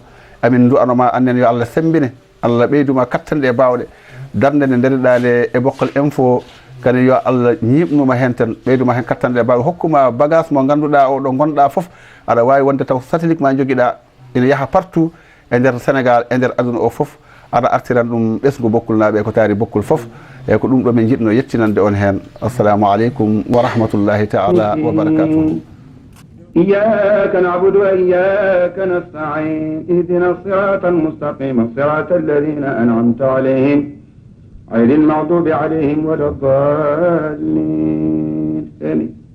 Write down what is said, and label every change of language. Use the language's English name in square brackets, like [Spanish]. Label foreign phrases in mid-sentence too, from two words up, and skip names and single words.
[Fula] Diallo amin du'anoma annen yo Allah sembine Allah ɓeyduma kattanɗe bawɗe darde nde ndariɗade e Bokkal Info kadi yo Allah ñiɓnuma hen tan ɓeyduma hen kattanɗe bawɗe hokkuma bagage mo ganduɗa o ɗo gonɗa foof aɗa wawi wonde taw satellite ma joguiɗa ina yaaha partout e nder Sénégal e nder aduna o foof aɗa artiran ɗum ɓesgu Bokkul naɓe ko taari Bokkul foof e ko ɗum ɗo min jiɗno yettinande on hen. [Arabic] السلام عليكم ورحمة الله تعالى وبركاته. إياك نعبد وإياك نستعين اهدنا الصراط المستقيم صراط الذين أنعمت عليهم غير المغضوب عليهم ولا الضالين آمين.